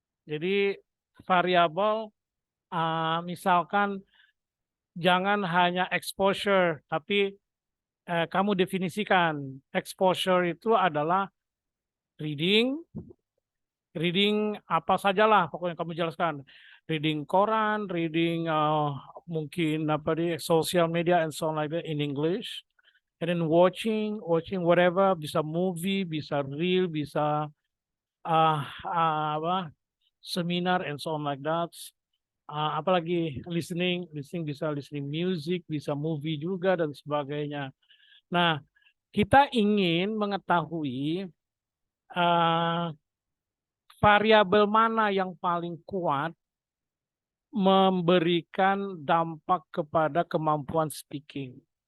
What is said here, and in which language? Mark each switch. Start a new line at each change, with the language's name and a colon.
Indonesian: Jadi variabel misalkan jangan hanya exposure, tapi kamu definisikan exposure itu adalah reading, apa sajalah pokoknya kamu jelaskan.
English: Reading koran, reading
Indonesian: mungkin apa di
English: social media and so on like that in English. And then watching whatever,
Indonesian: bisa movie, bisa reel, bisa apa seminar
English: and so on like that.
Indonesian: Apalagi listening bisa listening music, bisa movie juga dan sebagainya. Nah, kita ingin mengetahui variabel mana yang paling kuat memberikan dampak kepada kemampuan speaking.